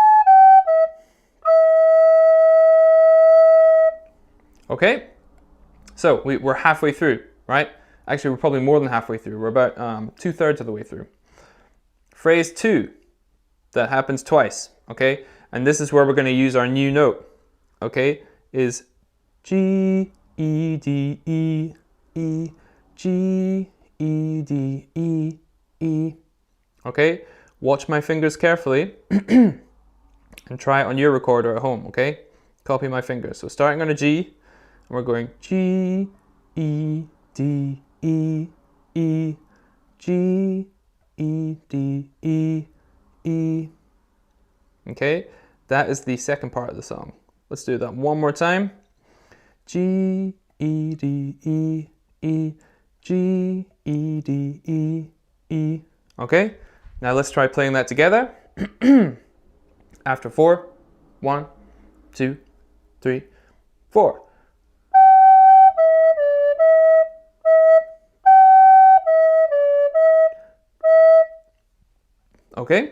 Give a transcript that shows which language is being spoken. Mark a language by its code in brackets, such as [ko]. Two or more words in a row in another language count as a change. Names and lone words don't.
[en] Okay, So we're halfway through, right? Actually, we're probably more than halfway through. We're about 2/3 of the way through. Phrase 2, that happens twice, okay? And this is where we're going to use our new note, okay? Is G, E, D, E, E, G, E, D, E, E. Okay? Watch my fingers carefully and try it on your recorder at home, okay? Copy my fingers. So starting on a G, and we're going G, E, D, E, E, G, E, D, E, E. Okay? That is the second part of the song. Let's do that one more time. G, E, D, E, E, G, E, D, E, E. Okay? Now let's try playing that together. After 4, 1, 2, 3, 4. Okay?